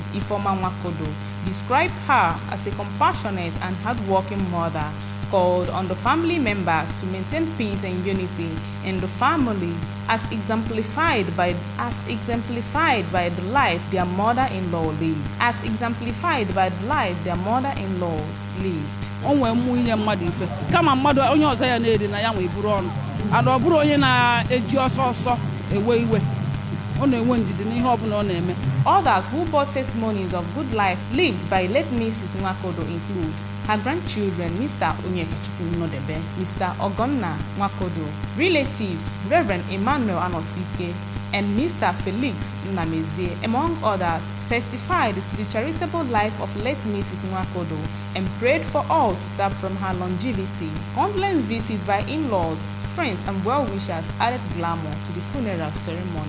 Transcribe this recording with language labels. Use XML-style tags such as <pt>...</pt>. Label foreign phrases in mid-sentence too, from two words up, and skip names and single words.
<en>Ifoma Nwakodo, described her as a compassionate and hardworking mother, called on the family members to maintain peace and unity in the family, as exemplified by the life their mother-in-law lived.</en> <ig>Onwe nwunye mmadụ ife kama mmadụ onye ọzọ ya na-eri na ya nwe iburu ọnụ ana ọ bụrụ onye na-eji ọsọ ewe iwe ọ na-enwe ndidi n'ihe ọbụla ọ na-eme.</ig> <en>Others who bore testimonies of good life lived by late Mrs. Nwakodo include her grandchildren, Mr. Onyekachukwu Nnodebe, Mr. Ogonna Nwakodo, relatives, Reverend Emmanuel Anosike, and Mr. Felix Nnamezie, among others, testified to the charitable life of late Mrs. Nwakodo and prayed for all to tap from her longevity. Condolence visit by in-laws, friends, and well-wishers added glamour to the funeral ceremony.</en>